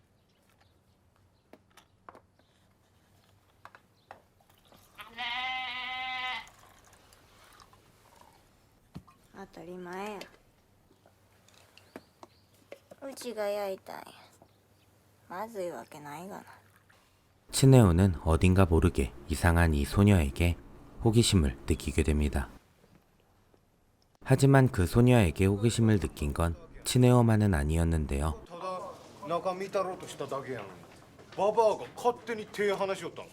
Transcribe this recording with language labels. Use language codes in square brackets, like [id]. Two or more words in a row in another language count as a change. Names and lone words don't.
[ja] 当たり前や。うちが焼いたんや。まずいわけないがな。 [ko] 치네오는 어딘가 모르게 이상한 이 소녀에게 호기심을 느끼게 됩니다. 하지만 그 소녀에게 호기심을 느낀 건 치네오만은 아니었는데요. [ja] ただ中見たろうとしただけやのにババアが勝手に手離しよったんか。